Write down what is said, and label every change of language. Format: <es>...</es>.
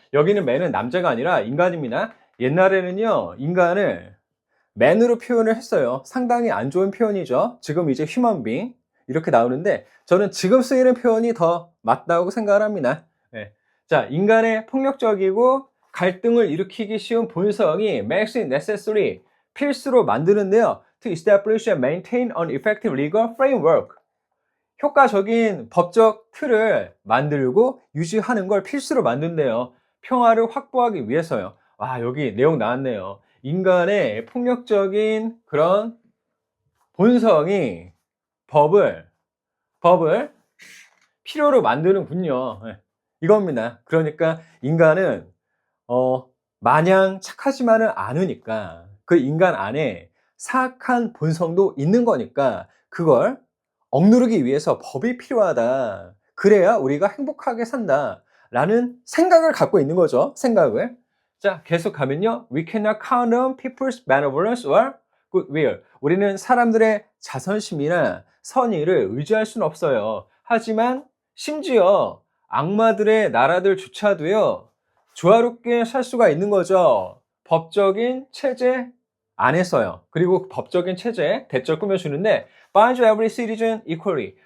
<ko>여기는 man은 남자가 아니라 인간입니다. 옛날에는요 인간을 man으로 표현을 했어요. 상당히 안 좋은 표현이죠. 지금 이제 human being 이렇게 나오는데 저는 지금 쓰이는 표현이 더 맞다고 생각을 합니다. 네. 자, 인간의 폭력적이고 갈등을 일으키기 쉬운 본성이</ko> <en>makes it necessary,</en> <ko>필수로 만드는데요.</ko> <en>To establish and maintain an effective legal framework.</en> <ko>효과적인 법적 틀을 만들고 유지하는 걸 필수로 만든대요. 평화를 확보하기 위해서요. 와, 여기 내용 나왔네요. 인간의 폭력적인 그런 본성이 법을 필요로 만드는군요. 네. 이겁니다. 그러니까 인간은 마냥 착하지만은 않으니까 그 인간 안에 사악한 본성도 있는 거니까 그걸 억누르기 위해서 법이 필요하다. 그래야 우리가 행복하게 산다. 라는 생각을 갖고 있는 거죠. 생각을. 자, 계속 가면요.</ko> <en>We cannot count on people's benevolence or goodwill.</en> <ko>우리는 사람들의 자선심이나 선의를 의지할 수는 없어요. 하지만 심지어 악마들의 나라들조차도요. 조화롭게 살 수가 있는 거죠. 법적인 체제 안에서요. 그리고 법적인 체제에 대처를 꾸며주는데</ko> <en>bind every citizen equally.</en>